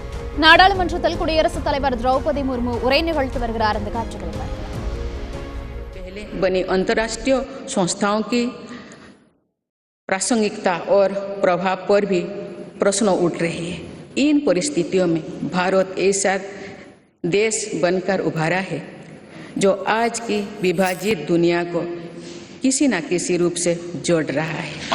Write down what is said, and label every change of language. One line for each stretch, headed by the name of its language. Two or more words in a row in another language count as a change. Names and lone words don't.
Tamil: நாடாளுமன்றத்தில் குடியரசுத் தலைவர் திரௌபதி முர்மு உரை நிகழ்த்தி வருகிறார். இந்த காட்சிகளை பார்க்கலாம்.
Hindi: पहले बनी अंतर्राष्ट्रीय संस्थाओं की प्रासंगिकता और प्रभाव पर भी प्रश्न उठ रहे हैं। इन परिस्थितियों में भारत ऐसा देश बनकर उभरा है जो आज की विभाजित दुनिया को किसी न किसी रूप से जोड़ रहा है।